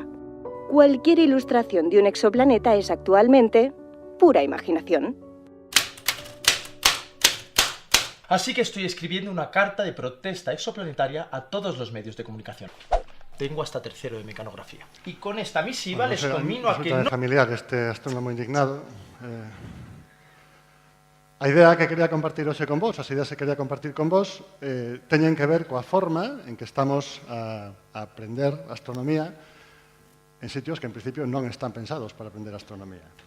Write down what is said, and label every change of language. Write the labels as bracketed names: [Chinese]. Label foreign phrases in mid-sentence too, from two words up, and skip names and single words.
[Spanish] Cualquier ilustración de un exoplaneta es actualmente pura imaginación. Así que estoy escribiendo una carta de protesta exoplanetaria a todos los medios de comunicación. Tengo hasta tercero de mecanografía. Y con esta misiva les conmino a que no... familiar este astrónomo indignado. [Galician] A idea que quería compartir hoxe con vos, as ideas que quería compartir con vos, teñen que ver coa forma en que estamos a aprender astronomía en sitios que en principio non están pensados para aprender astronomía.